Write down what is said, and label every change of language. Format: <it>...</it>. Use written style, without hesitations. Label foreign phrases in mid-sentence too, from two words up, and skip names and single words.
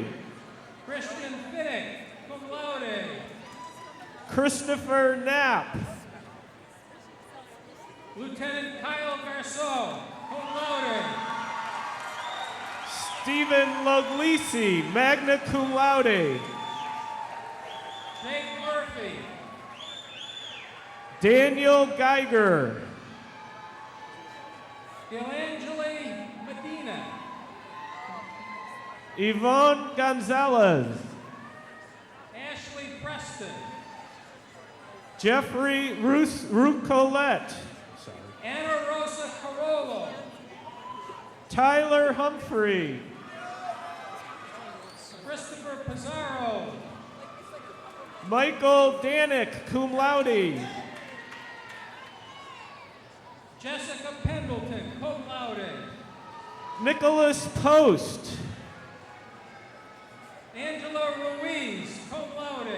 <en>Christian Fiddick,</en> <la>cum laude.</la> <en>Christopher Knapp. Lieutenant Kyle Garceau,</en> <la>cum laude.</la> <en>Stephen Loglisi,</en> <la>magna cum laude.</la> <en>Jake Murphy. Daniel Geiger. Delangeli Medina. Yvonne Gonzalez. Ashley Preston. Jeffrey Rucolet. Anna Rosa Carollo. Tyler Humphrey. Christopher Pizarro. Michael Danick,</en> <la>cum laude.</la> <en>Jessica Pendleton,</en> <la>cum laude.</la> <en>Nicholas Post. Angela Ruiz,</en> <la>cum laude.</la>